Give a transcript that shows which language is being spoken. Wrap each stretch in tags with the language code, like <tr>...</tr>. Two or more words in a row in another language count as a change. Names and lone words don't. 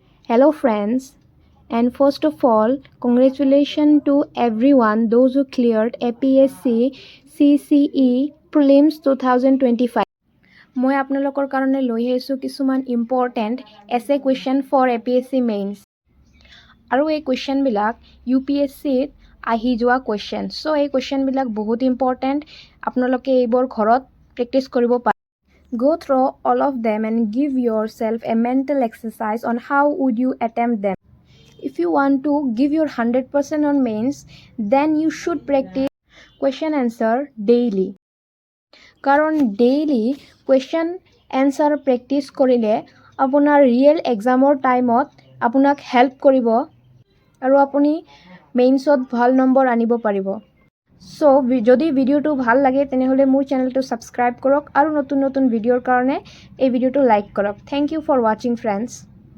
<en>Hello friends, and first of all, congratulations to everyone those who cleared APSC CCE Prelims 2025.</en> <as>মই আপোনালোকৰ কাৰণে লৈ আহিছোঁ কিছুমান</as> <en>important essay question for APSC Mains</en> <as>আৰু এই কুৱেশ্যনবিলাক UPSCত আহি যোৱা কুৱেশ্যন। চ' এই কুৱেশ্যনবিলাক বহুত ইম্পৰ্টেণ্ট, আপোনালোকে এইবোৰ ঘৰত প্ৰেক্টিছ কৰিব পাৰে।</as> <en>Go through all of them and give yourself a mental exercise on how would you attempt them. If you want to give your 100% on mains, then you should practice question answer daily.</en> <as>কাৰণ</as> <en>daily question answer practice</en> <as>কৰিলে আপোনাৰ</as> <en>real exam</en> <as>ৰ টাইমত আপোনাক হেল্প কৰিব আৰু আপুনি মেইনছত ভাল নম্বৰ আনিব পাৰিব. So যদি ভিডিওটো ভাল লাগে তেনেহলে মোৰ চেনেলটো সাবস্ক্রাইব কৰক আৰু নতুন নতুন ভিডিওৰ কাৰণে এই ভিডিওটো লাইক কৰক।</as> <en>Thank you for watching friends.</en>